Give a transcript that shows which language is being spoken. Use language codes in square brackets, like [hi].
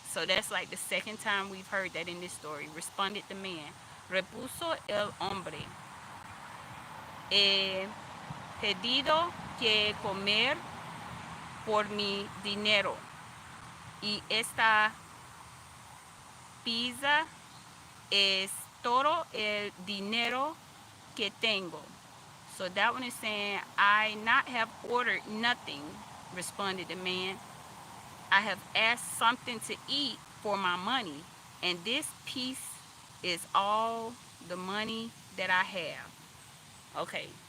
[en] So that's like the second time we've heard that in this story. Responded the man. [es] Repuso el hombre. He pedido que comer por mi dinero. Y esta pizza es todo el dinero que tengo. [en] So that one is saying, I not have ordered nothing, responded the man. I have asked something to eat for my money, and this piece is all the money that I have. Okay.